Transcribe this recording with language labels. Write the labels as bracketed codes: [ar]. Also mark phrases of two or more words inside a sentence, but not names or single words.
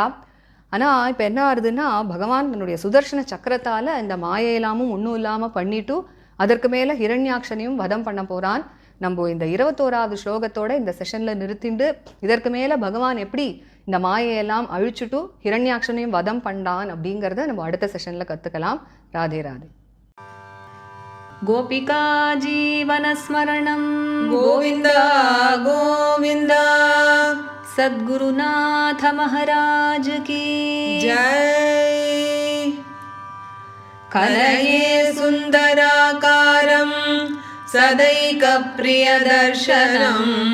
[ta] ஆனால் இப்போ என்ன ஆகுதுன்னா, பகவான் தன்னுடைய சுதர்சன சக்கரத்தால் இந்த மாயையெல்லாமும் ஒன்றும் இல்லாமல் பண்ணிட்டு அதற்கு மேலே ஹிரண்யாக்ஷனையும் வதம் பண்ண போகிறான். நம்ம இந்த 21வது ஸ்லோகத்தோட இந்த செஷனில் நிறுத்திண்டு இதற்கு மேலே பகவான் எப்படி இந்த மாயையெல்லாம் அழிச்சுட்டு ஹிரண்யாக்ஷனையும் வதம் பண்ணான் அப்படிங்கிறத நம்ம அடுத்த செஷனில் கற்றுக்கலாம். ராதே ராதே. [sa] गोपिका जीवनस्मरणं गोविन्द गोविन्द [hi] सद्गुरुनाथ महाराज की जय। [sa] कलये सुन्दराकारं सदैकप्रियदर्शनम्